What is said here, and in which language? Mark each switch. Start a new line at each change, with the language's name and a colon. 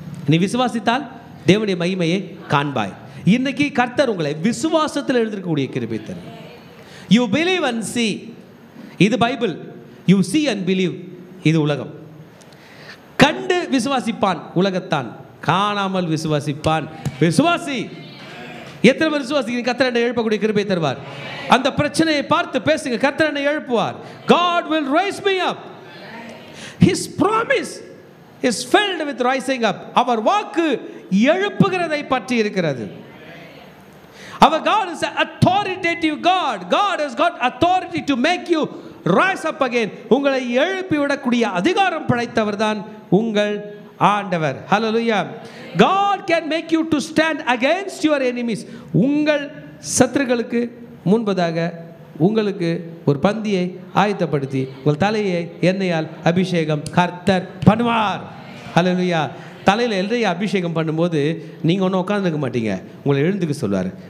Tamil: நீ விசுவாசித்தால் தேவனுடைய மகிமையை காண்பாய். இன்னைக்கு கர்த்தர் உங்களை விசுவாசத்தில் எழுந்திருக்கக்கூடிய கிருபை தரும்.
English: You believe and see.
Tamil: இது Bible.
English: You see and believe.
Tamil: இது உலகம். கண்டு விசுவாசிப்பான் உலகத்தான், காணாமல் விசுவாசிப்பான் விசுவாசி. எத்தனை பேர் விசுவாசிக்கிறீங்க? கர்த்தர் என்னை எழுப்பக்கூடிய கிருபை தருவார். அந்த பிரச்சனையை பார்த்து பேசுங்க, கர்த்தர் என்னை எழுப்புவார்.
English: God will raise me up. His promise is filled with rising up.
Tamil: அவர் வாக்கு எழுப்புகிறதை பற்றி இருக்கிறது.
English: Our God is an authoritative God. God has got authority to make you rise up again.
Tamil: உங்களை எழுப்பி விடக்கூடிய அதிகாரம் படைத்தவர் தான் உங்கள் ஆண்டவர். ஹல்லேலூயா.
English: God can make you to stand against your enemies.
Tamil: உங்கள் சத்துருக்களுக்கு முன்பதாக உங்களுக்கு ஒரு பந்தியை ஆயத்தப்படுத்தி உங்கள் தலையை எண்ணெயால் அபிஷேகம் கர்த்தர் பண்ணுவார். ஹல்லேலூயா. தலையில் எல்லையை அபிஷேகம் பண்ணும்போது நீங்கள் ஒன்றும் உட்காந்துருக்க மாட்டீங்க, உங்களை எழுந்துக்க சொல்லுவார்.